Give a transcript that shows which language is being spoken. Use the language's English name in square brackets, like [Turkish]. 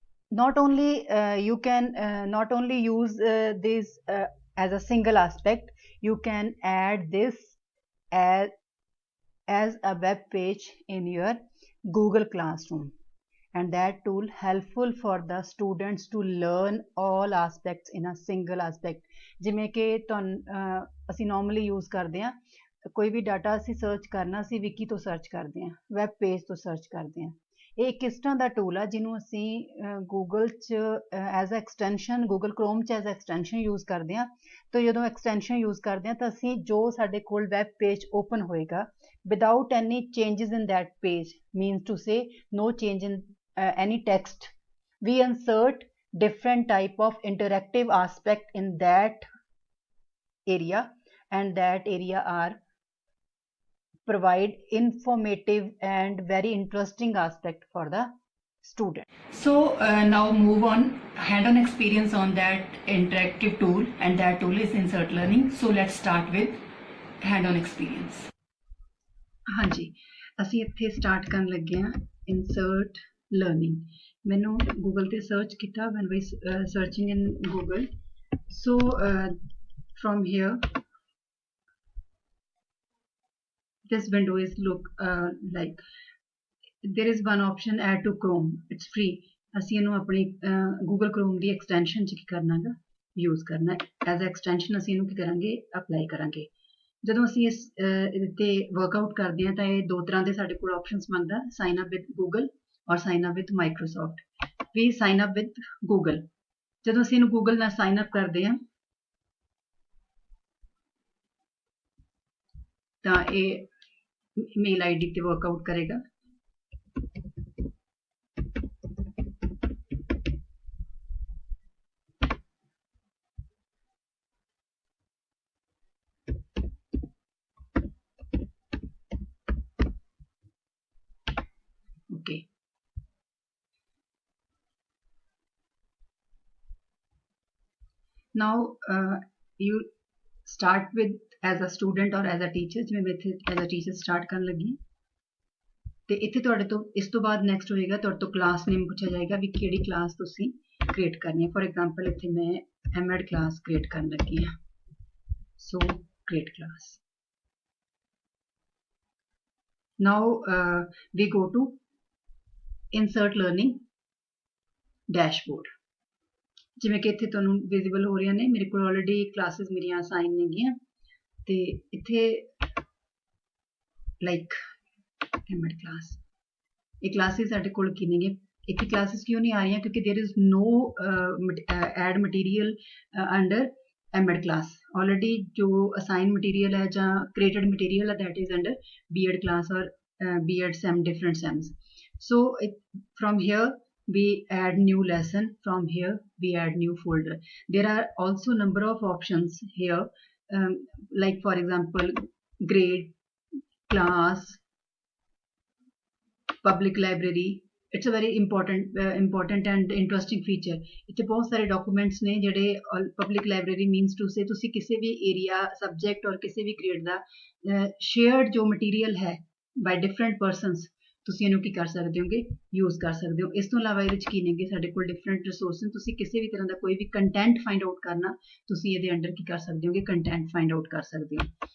[English] Not only you can not only use this as a single aspect, you can add this as a web page in your Google Classroom, and that tool helpful for the students to learn all aspects in a single aspect. [Punjabi] ਜਿਵੇਂ ਕਿ ਅਸੀਂ [English] normally use [Punjabi] ਕਰਦੇ ਹਾਂ, ਕੋਈ ਵੀ data ਅਸੀਂ search ਕਰਨਾ, ਅਸੀਂ ਵਿਕੀ ਤੋਂ ਸਰਚ ਕਰਦੇ ਹਾਂ, ਵੈਬ ਪੇਜ ਤੋਂ ਸਰਚ ਕਰਦੇ ਹਾਂ। ਇਹ ਕਿਸ ਤਰ੍ਹਾਂ ਦਾ ਟੂਲ ਆ ਜਿਹਨੂੰ ਅਸੀਂ ਗੂਗਲ 'ਚ [English] as a extension, [Punjabi] Google chrome 'ਚ ਐਜ਼ ਅ ਐਕਸਟੈਂਸ਼ਨ ਯੂਜ਼ ਕਰਦੇ ਹਾਂ। ਤਾਂ ਜਦੋਂ ਐਕਸਟੈਂਸ਼ਨ ਯੂਜ਼ ਕਰਦੇ ਹਾਂ ਤਾਂ ਅਸੀਂ ਜੋ ਸਾਡੇ ਕੋਲ ਵੈਬ ਪੇਜ ਓਪਨ ਹੋਏਗਾ, [English] without any changes in that page, means to say no change in any text, we insert different type of interactive aspect in that area, and that area are provide informative and very interesting aspect for the student. So now move on hand-on experience on that interactive tool, and that tool is Insert Learning. So let's start with hand-on experience. [Hindi] हाँ जी, [Punjabi] ਅਸੀਂ ਇੱਥੇ start ਕਰਨ ਲੱਗੇ ਹਾਂ Insert Learning. ਮੈਨੂੰ Google ਤੇ search ਕੀਤਾ [English] when we searching in Google. So from here this window is look like there is one option add to Chrome. It's free. [Punjabi] ਅਸੀਂ ਇਹਨੂੰ ਆਪਣੀ Google Chrome ਦੀ ਐਕਸਟੈਂਸ਼ਨ 'ਚ ਕੀ ਕਰਨਾ ਹੈਗਾ, ਯੂਜ਼ ਕਰਨਾ [English] As a extension. [Punjabi] ਅਸੀਂ ਇਹਨੂੰ ਕੀ ਕਰਾਂਗੇ, ਅਪਲਾਈ ਕਰਾਂਗੇ। ਜਦੋਂ ਅਸੀਂ ਇਸ ਤੇ ਵਰਕਆਊਟ ਕਰਦੇ ਹਾਂ ਤਾਂ ਇਹ ਦੋ ਤਰ੍ਹਾਂ ਦੇ ਸਾਡੇ ਕੋਲ ਆਪਸ਼ਨਸ ਮੰਗਦਾ, [English] Sign up with Google or sign up with Microsoft. We sign up with Google, [Punjabi] ਜਦੋਂ ਅਸੀਂ ਇਹਨੂੰ ਗੂਗਲ ਨਾਲ ਸਾਈਨ ਅਪ ਕਰਦੇ ਹਾਂ ਤਾਂ ਇਹ ਮੇਲ ਆਈਡੀ ਤੇ ਵਰਕਆਊਟ ਕਰੇਗਾ। [English] Okay. Now you start with as a student or as a teacher. [Punjabi] ਜਿਵੇਂ ਮੈਂ ਇੱਥੇ [English] as a teacher start [Punjabi] ਕਰਨ ਲੱਗੀ ਤੇ ਇੱਥੇ ਤੁਹਾਡੇ ਤੋਂ ਇਸ ਤੋਂ ਬਾਅਦ ਨੈਕਸਟ ਹੋਏਗਾ, ਤੁਹਾਡੇ ਤੋਂ ਕਲਾਸ ਨੇਮ ਪੁੱਛਿਆ ਜਾਏਗਾ ਵੀ ਕਿਹੜੀ ਕਲਾਸ ਤੁਸੀਂ ਕ੍ਰੀਏਟ ਕਰਨੀ ਹੈ। ਫੋਰ ਐਗਜ਼ਾਮਪਲ ਇੱਥੇ ਮੈਂ ਐਮਐਡ ਕਲਾਸ ਕ੍ਰੀਏਟ ਕਰਨ ਲੱਗੀ ਹਾਂ। [English] So create class. Now we go to Insert Learning Dashboard. [Punjabi] ਜਿਵੇਂ ਕਿ ਇੱਥੇ ਤੁਹਾਨੂੰ ਵਿਜ਼ੀਬਲ ਹੋ ਰਹੀਆਂ ਨੇ, ਮੇਰੇ ਕੋਲ ਆਲਰੇਡੀ ਕਲਾਸਿਸ ਮੇਰੀਆਂ ਅਸਾਈਨ ਨੇਗੀਆਂ ਤੇ ਇੱਥੇ ਲਾਈਕ ਐਮਐਡ ਕਲਾਸ, ਇਹ ਕਲਾਸਿਸ ਸਾਡੇ ਕੋਲ ਕੀ ਨੇਗੇ। ਇੱਥੇ ਕਲਾਸਿਸ ਕਿਉਂ ਨਹੀਂ ਆ ਰਹੀਆਂ, ਕਿਉਂਕਿ [English] There is no add material under MEd class. [Punjabi] Already ਜੋ ਅਸਾਈਨ ਮਟੀਰੀਅਲ ਹੈ ਜਾਂ ਕ੍ਰੀਏਟਡ ਮਟੀਰੀਅਲ ਹੈ [English] that is under B.Ed class or B.Ed SEM, different SEMs. So from here we add new lesson, from here we add new folder. There are also number of options here like for example grade, class, public library. It's a very important and interesting feature. [Punjabi] ਇੱਥੇ ਬਹੁਤ ਸਾਰੇ documents ਨੇ ਜਿਹੜੇ public library [English] means to say [Punjabi] ਤੁਸੀਂ ਕਿਸੇ ਵੀ area subject ਔਰ ਕਿਸੇ ਵੀ grade ਦਾ shared ਜੋ ਮਟੀਰੀਅਲ ਹੈ [English] by different persons [Punjabi] ਤੁਸੀਂ ਇਹਨੂੰ ਕੀ ਕਰ ਸਕਦੇ ਹੋਗੇ, ਯੂਜ਼ ਕਰ ਸਕਦੇ ਹੋ। ਇਸ ਤੋਂ ਇਲਾਵਾ ਇਹਦੇ ਵਿੱਚ ਕੀ ਨੇਗੇ ਸਾਡੇ ਕੋਲ ਡਿਫਰੈਂਟ ਰਿਸੋਰਸਿਸ, ਤੁਸੀਂ ਕਿਸੇ ਵੀ ਤਰ੍ਹਾਂ ਦਾ ਕੋਈ ਵੀ ਕੰਟੈਂਟ ਫਾਈਂਡ ਆਊਟ ਕਰਨਾ ਤੁਸੀਂ ਇਹਦੇ ਅੰਡਰ ਕੀ ਕਰ ਸਕਦੇ ਹੋਗੇ, ਕੰਟੈਂਟ ਫਾਈਂਡ ਆਊਟ ਕਰ ਸਕਦੇ ਹੋ।